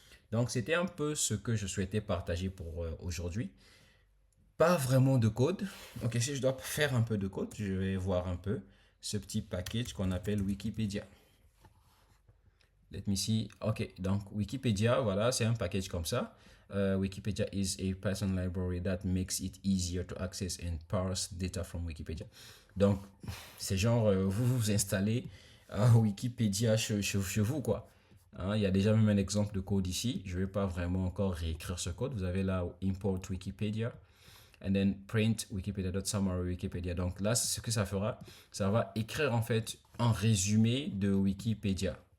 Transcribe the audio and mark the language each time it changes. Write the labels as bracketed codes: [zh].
[fr] Donc, c'était un peu ce que je souhaitais partager pour aujourd'hui. Pas vraiment de code. Ok, si je dois faire un peu de code, je vais voir un peu ce petit package qu'on appelle Wikipédia. Let me see. Ok, donc Wikipédia, voilà, c'est un package comme ça. [en] Wikipedia is a Python library that makes it easier to access and parse data from Wikipedia. [fr] Donc, c'est genre, vous installez Wikipédia chez vous, quoi. Hein, il y a déjà même un exemple de code ici. Je ne vais pas vraiment encore réécrire ce code. Vous avez là import Wikipedia and then print wikipedia.summary Wikipedia. Donc là, ce que ça fera, ça va écrire en fait un résumé de Wikipédia.